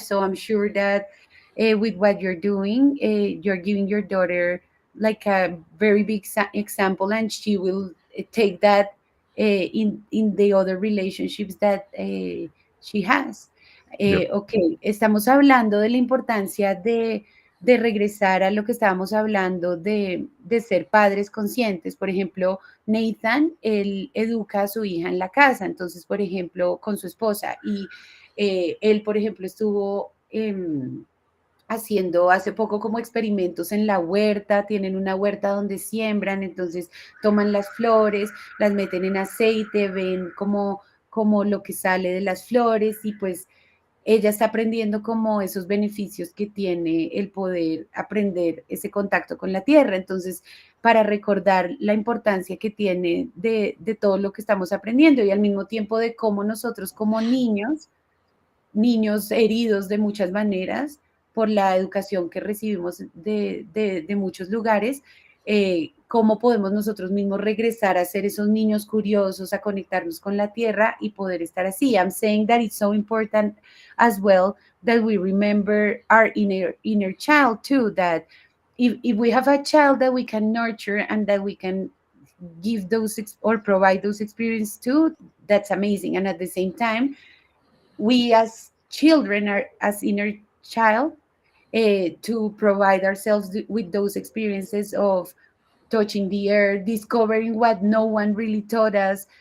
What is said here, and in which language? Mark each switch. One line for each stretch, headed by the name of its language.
English: So I'm sure that with what you're doing, you're giving your daughter like a very big example, and she will take that in the other relationships that she has. Yep.
Spanish: Ok, estamos hablando de la importancia de de regresar a lo que estábamos hablando de ser padres conscientes. Por ejemplo, Nathan, él educa a su hija en la casa, entonces, por ejemplo, con su esposa, y él, por ejemplo, estuvo haciendo hace poco como experimentos en la huerta, tienen una huerta donde siembran, entonces toman las flores, las meten en aceite, ven como lo que sale de las flores y pues ella está aprendiendo como esos beneficios que tiene el poder aprender ese contacto con la tierra. Entonces, para recordar la importancia que tiene de todo lo que estamos aprendiendo y al mismo tiempo de cómo nosotros como niños heridos de muchas maneras por la educación que recibimos de muchos lugares, cómo podemos nosotros mismos regresar a ser esos niños curiosos, a conectarnos con la tierra y poder estar así.
English: I'm saying that it's so important as well that we remember our inner child too, that if we have a child that we can nurture and that we can give those or provide those experiences to, that's amazing. And at the same time, we as children are as inner child to provide ourselves with those experiences of touching the earth, discovering what no one really taught us.